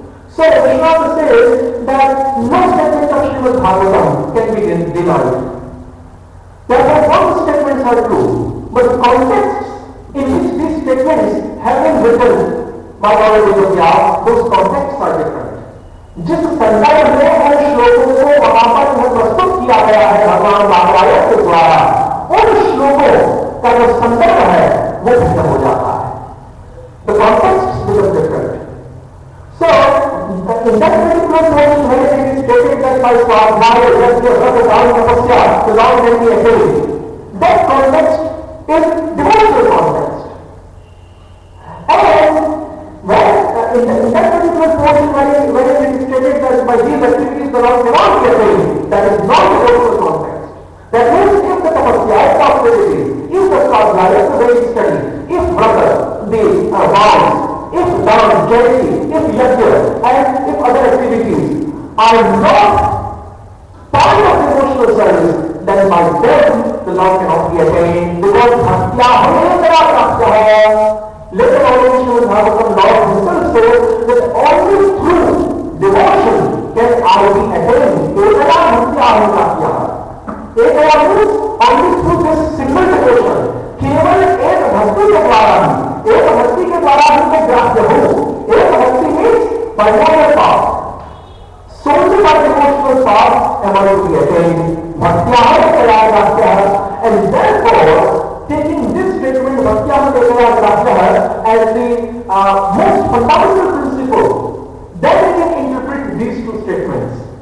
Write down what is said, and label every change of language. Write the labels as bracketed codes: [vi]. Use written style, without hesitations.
[en] So, Vishwanath says that no statement of Srimad Bhagavatam can be denied. Therefore, both statements are true, but the contexts in which these statements have been written by our Vedavya, those contexts are different. [hi] जिस संदर्भ में उन श्लोकों को वहां पर प्रस्तुत किया गया है भगवान नारायण के द्वारा, उन श्लोकों का जो संदर्भ है वो भिन्न हो जाता है. [en] The context becomes different. So, in that particular portion where it is stated that by Swadhyaya, that the Bhagavad Tapasya, the Lord can be attained, that context is devotional context. And in that particular portion where it is stated that by these activities the Lord cannot be attained, that is not devotional context. That means if the Tapasya is possibility, if the Swadhyaya is the way it studies, if brother, the vows, if dharma, charity, if yajna, and if other activities are not part of devotional service, then by them the Lord cannot be attained, because bhaktya hamesha bhaktya hai. Later on in Srimad Bhagavatam, Lord himself says that only through devotion can I be attained. Ekaya bhaktya hamesha. Ekaya means only through this single devotion. [hi] केवल एक भक्ति के द्वारा ही, एक भक्ति के द्वारा ही मैं ग्राह्य हूँ. [en] एक भक्ति means by moral path. Solely by devotional path am I to be attained. Bhaktya ekaya grahya, and therefore taking this statement bhaktya ekaya grahya as the most fundamental principle, then we can interpret these two statements.